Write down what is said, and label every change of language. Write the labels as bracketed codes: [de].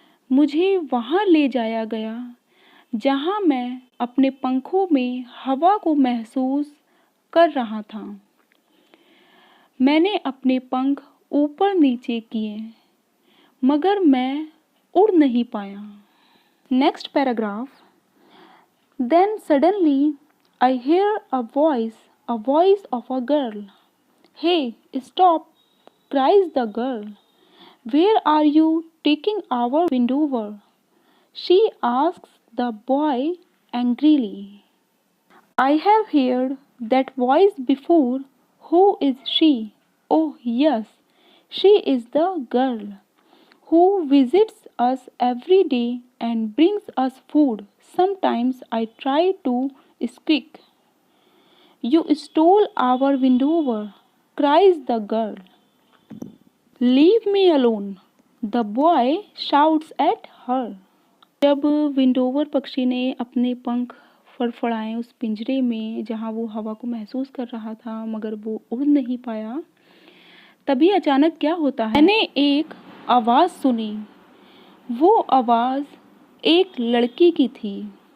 [hi] मुझे वहाँ ले जाया गया जहाँ मैं अपने पंखों में हवा को महसूस कर रहा था। मैंने अपने पंख ऊपर नीचे किए, मगर मैं उड़ नहीं पाया। [en] Next paragraph. Then suddenly I hear a voice of a girl. Hey, stop, cries the girl. Where are you taking our Windover? She asks the boy angrily. I have heard that voice before. Who is she? Oh, yes, she is the girl who visits us every day and brings us food. Sometimes I try to squeak. You stole our Windover, cries the girl. Leave me alone, the boy shouts at her. [hi] जब विंडोवर पक्षी ने अपने पंख फड़फड़ाए उस पिंजरे में जहाँ वो हवा को महसूस कर रहा था, मगर वो उड़ नहीं पाया, तभी अचानक क्या होता है, मैंने एक आवाज़ सुनी। वो आवाज़ एक लड़की की थी।